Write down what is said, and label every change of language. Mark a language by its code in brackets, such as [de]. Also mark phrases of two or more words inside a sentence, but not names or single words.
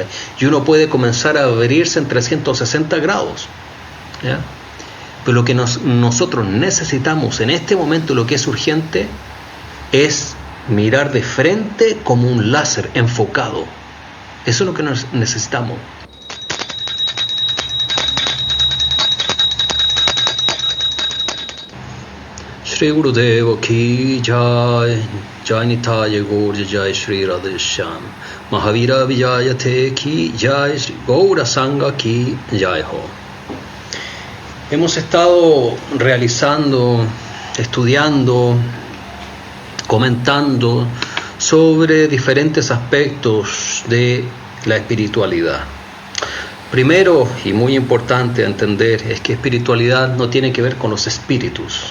[es] Y uno puede comenzar a abrirse en 360 grados, ¿ya? Pero lo que nosotros necesitamos en este momento, lo que es urgente, es mirar de frente como un láser enfocado. Eso es lo que necesitamos. [hi] श्री गुरुदेव की जय, जय निताई गौर जय श्री राधेश्याम, महावीर विजयते की जय, श्री गौर संघ की जय हो. [es] Hemos estado realizando, estudiando, comentando sobre diferentes aspectos de la espiritualidad. Primero, y muy importante entender, es que espiritualidad no tiene que ver con los espíritus.